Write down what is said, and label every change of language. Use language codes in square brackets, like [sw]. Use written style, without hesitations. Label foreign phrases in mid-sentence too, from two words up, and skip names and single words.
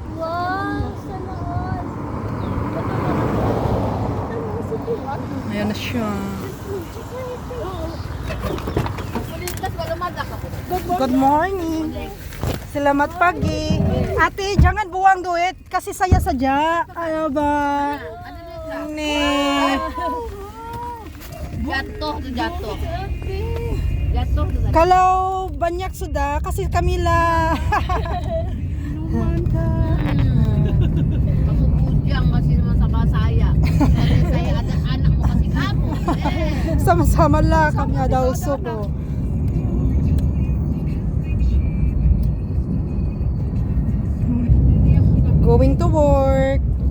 [tl] Wow, sana all. Ayan na siya. [en] Good morning. [id] Selamat pagi. Ate, jangan buang duit kasi saya saja. [tl] Ano ba? [id] Nih. Jatuh tuh jatuh. Jatuh tuh. Kalau banyak sudah kasih Kamila. Kamu bujang kasih sama saya. Dari saya ada anak mau kasih kamu. Sama-sama lah kami ada usap. Oh. [en] Going to work.